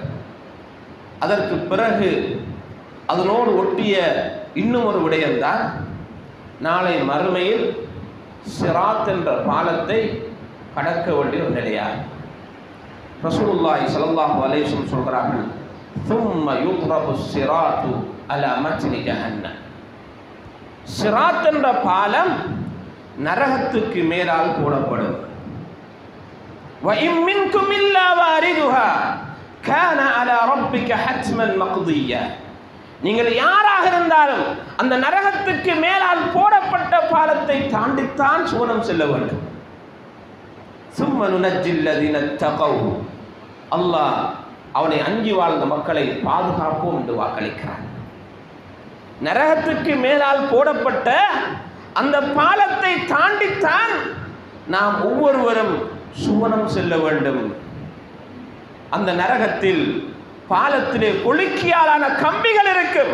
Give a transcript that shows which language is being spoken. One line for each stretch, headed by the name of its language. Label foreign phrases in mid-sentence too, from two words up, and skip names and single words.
Tamil: அதற்கு பிறகு அதனோடு ஒட்டிய இன்னும் ஒரு விடயம்தான், நாளை மறுமையில் சிராத் என்ற பாலத்தை கடக்க வேண்டிய ஒரு நிலையார்.
Arabic: رسول الله صلى الله عليه وسلم
Tamil: சொல்கிறார்கள்,
Arabic: ثم يضرب الصراط على متن جهنم,
Tamil: சிராத் என்ற பாலம் நரகத்துக்கு மேலால் போடப்படும்.
Arabic: وَإِن مِّنكُمْ إِلَّا وَارِدُهَا كَانَ عَلَى رَبِّكَ حَتْمًا مَقْضِيًّا,
Tamil: நீங்கள் யாராக இருந்தாலும் அந்த நரகத்துக்கு மேலால் போடப்பட்ட பாலத்தை தாண்டித்தான் சுவனம் செல்ல வேண்டும்.
Arabic: ثُمَّ نُنَجِّي الَّذِينَ اتَّقَوْا,
Tamil: அல்லாஹ் அவனை அஞ்சி வாழ்ந்த மக்களை பாதுகாப்போம் என்று வாக்களிக்கிறான். நரகத்துக்கு மேலால் போடப்பட்ட அந்த பாலத்தை தாண்டித்தான் நாம் ஒவ்வொருவரும் சுவனம் செல்ல வேண்டும். அந்த நரகத்தில் பாலத்திலே கொளுக்கியாலான கம்பிகள் இருக்கும்.